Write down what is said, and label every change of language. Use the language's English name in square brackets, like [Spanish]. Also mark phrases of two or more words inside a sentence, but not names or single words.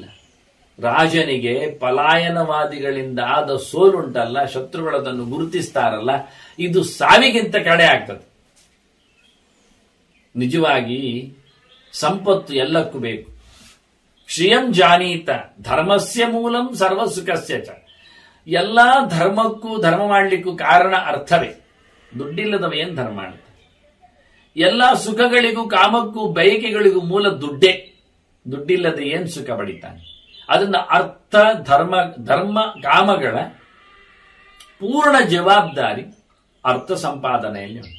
[Kannada] ರಾಜನಿಗೆ ಪಲಾಯನವಾದಿಗಳಿಂದ ಆದ ಸೋಲುಂಟಲ್ಲ, ಶತ್ರುಗಳದನ್ನು ಗುರುತಿಸ್ತಾರಲ್ಲ, ಇದು ಸಾವಿಗಿಂತ ಕಡೆ ಆಗ್ತದೆ. ನಿಜವಾಗಿ ಸಂಪತ್ತು ಎಲ್ಲಕ್ಕೂ ಬೇಕು. [Sanskrit] ಶ್ರಿಯಂ ಜಾನೀತ ಧರ್ಮಸ್ಯ ಮೂಲಂ ಸರ್ವ ಸುಖಸ್ಯ ಚ. [Kannada] ಎಲ್ಲಾ ಧರ್ಮಕ್ಕೂ, ಧರ್ಮ ಮಾಡಲಿಕ್ಕೂ ಕಾರಣ ಅರ್ಥವೇ. ದುಡ್ಡಿಲ್ಲದವ ಏನ್ ಧರ್ಮ ಮಾಡುತ್ತೆ? ಎಲ್ಲಾ ಸುಖಗಳಿಗೂ, ಕಾಮಕ್ಕೂ, ಬಯಕೆಗಳಿಗೂ ಮೂಲ ದುಡ್ಡೇ. ದುಡ್ಡಿಲ್ಲದೆ ಏನ್ ಸುಖ ಪಡಿತಾನೆ? ಅದನ್ನ ಅರ್ಥ, ಧರ್ಮ ಕಾಮಗಳ ಪೂರ್ಣ ಜವಾಬ್ದಾರಿ ಅರ್ಥ ಸಂಪಾದನೆಯಲ್ಲಿ ಉಂಟು.